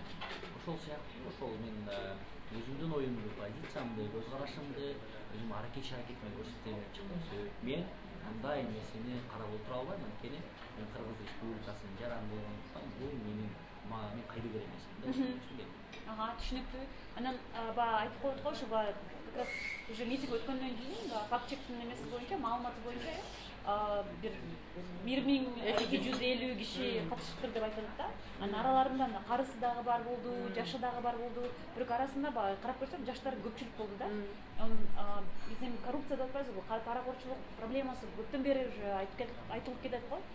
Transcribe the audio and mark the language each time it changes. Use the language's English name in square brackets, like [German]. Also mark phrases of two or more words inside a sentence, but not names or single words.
[Kyrgyz] Ошол сыяктуу ошол мен өзүмдүн оюмду, позициямды, көз карашымды өзүм иш аракет менен көрсөтөм деп чыктым. Мен мындай нерсени карап отура албайм, анткени мен Кыргыз Республикасынын жараны болгондуктан бул мен кайдыгер эмесмин да. Түшүнүктүү. Анан баягы айтып коет го, ушу [Russian] как раз уже [Kyrgyz] митинг өткөндөн кийин факт чектин немеси боюнча, маалыматы боюнча бир 1250 киши катышыптыр деп айтылат да. Анан араларында карысы дагы бар болду, жашы дагы бар болду. Бирок арасында баягы карап көрсөк, жаштар көпчүлүк болду да. Биздин коррупция деп атпайбызбы, паракорчулук проблемасы көптөн бери уже айтылып кетет го.